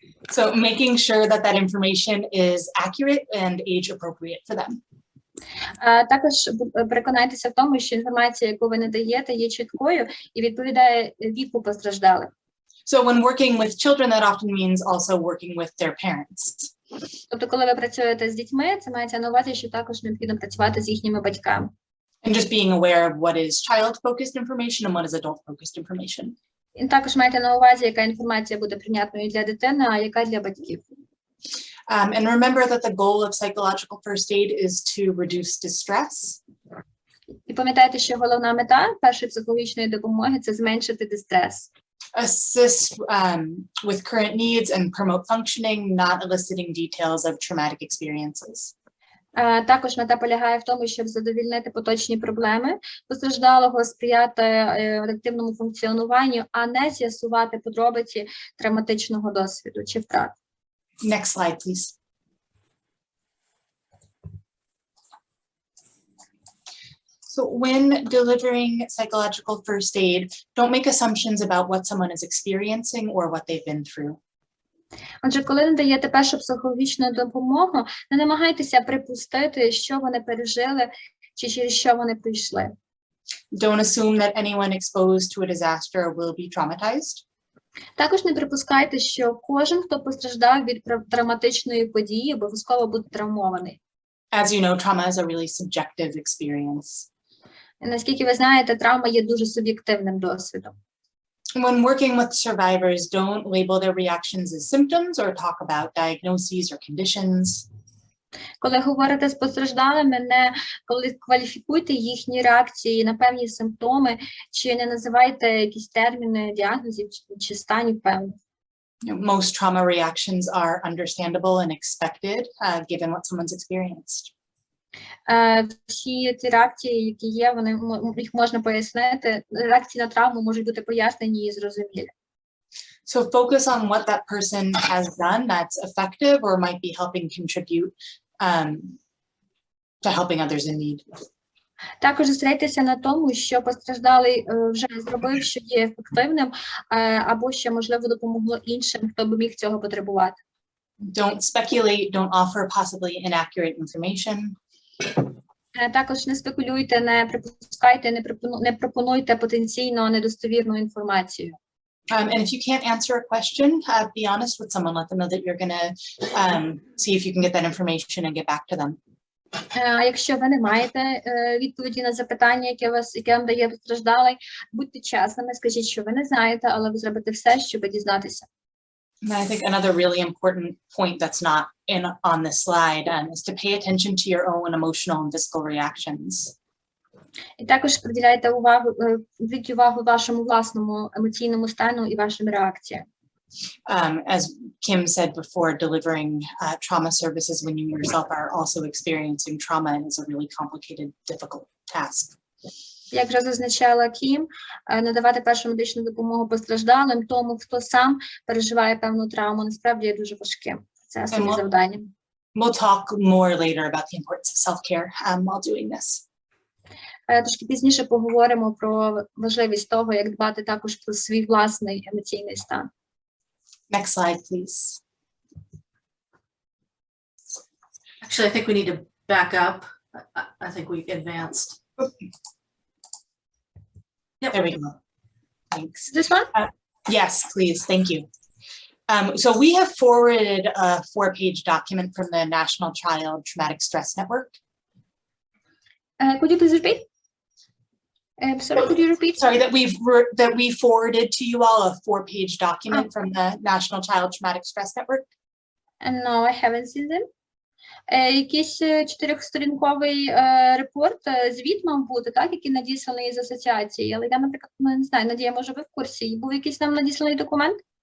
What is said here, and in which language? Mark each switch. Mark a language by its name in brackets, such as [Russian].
[English] So making sure that that information is accurate and age appropriate for them. [Ukrainian] Також переконайтеся в тому, що інформація, яку ви надаєте, є чіткою і відповідає віку постраждалих. [English] So when working with children, that often means also working with their parents. [Ukrainian] Тобто, коли ви працюєте з дітьми, це мається на увазі, що також необхідно працювати з їхніми батьками. [English] And just being aware of what is child-focused information and what is adult-focused information. [Ukrainian] І також майте на увазі, яка інформація буде прийнятною для дитини, а яка для батьків. [English] And remember that the goal of psychological first aid is to reduce distress. [Ukrainian] І пам'ятайте, що головна мета першої психологічної допомоги – це зменшити дистрес. [English] Assist with current needs and promote functioning, not eliciting details of traumatic experiences. [Ukrainian] Також мета полягає в тому, щоб задовільнити поточні проблеми постраждалого, сприяти активному функціонуванню, а не з'ясувати подробиці травматичного досвіду чи втрат. [English] Next slide, please. So when delivering psychological first aid, don't make assumptions about what someone is experiencing or what they've been through. [Ukrainian] Отже, коли надаєте першу психологічну допомогу, не намагайтеся припустити, що вони пережили чи через що вони пройшли. [English] Don't assume that anyone exposed to a disaster will be traumatized. [Ukrainian] Також не припускайте, що кожен, хто постраждав від травматичної події, обов'язково буде травмований. [English] As you know, trauma is a really subjective experience. [Ukrainian] Наскільки ви знаєте, травма є дуже суб'єктивним досвідом. [English] When working with survivors, don't label their reactions as symptoms or talk about diagnoses or conditions. [Ukrainian] Коли говорите з постраждалими, не кваліфікуйте їхні реакції на певні симптоми, чи не називайте якісь терміни діагнозів чи станів певних. [English] Most trauma reactions are understandable and expected, given what someone's experienced. [Ukrainian] Всі ці реакції, які є, їх можна пояснити. Реакції на травму можуть бути пояснені і зрозумілі. [English] So focus on what that person has done that's effective or might be helping contribute to helping others in need. [Ukrainian] Також зосередьтеся на тому, що постраждалий вже зробив, що є ефективним, або що, можливо, допомогло іншим, хто би міг цього потребувати. [English] Don't speculate, don't offer possibly inaccurate information. [Ukrainian] Також не спекулюйте, не припускайте, не пропонуйте потенційно недостовірну інформацію. [English] And if you can't answer a question, be honest with someone. Let them know that you're going to see if you can get that information and get back to them. [Ukrainian] Якщо ви не маєте відповіді на запитання, яке вам дає постраждалий, будьте чесними, скажіть, що ви не знаєте, але ви зробите все, щоб дізнатися. [English] And I think another really important point that's not on this slide is to pay attention to your own emotional and physical reactions. [Ukrainian] І також приділяйте зверніть увагу вашому власному емоційному стану і вашим реакціям. [English] As Kim said before, delivering trauma services when you yourself are also experiencing trauma is a really complicated, difficult task. [Ukrainian] Як вже зазначала Кім, надавати першу медичну допомогу постраждалим, тому, хто сам переживає певну травму, насправді є дуже важким. Це особливе завдання. [English] We'll talk more later about the importance of self-care while doing this. [Ukrainian] Трошки пізніше поговоримо про важливість того, як дбати також про свій власний емоційний стан. [English] Next slide, please. Actually, I think we need to back up. I think we advanced. Yep. There we go. Thanks. This one? Yes, please. Thank you. So we have forwarded a 4-page document from the National Child Traumatic Stress Network. Could you please repeat? Sorry, could you repeat? Sorry, that we forwarded to you all a 4-page document from the National Child Traumatic Stress Network. No, I haven't seen them. [Ukrainian] Якийсь 4-сторінковий репорт, звіт мав бути, так, який надісланий з асоціації, але я, наприклад, не знаю, Надія, може ви в курсі, був якийсь нам надісланий документ?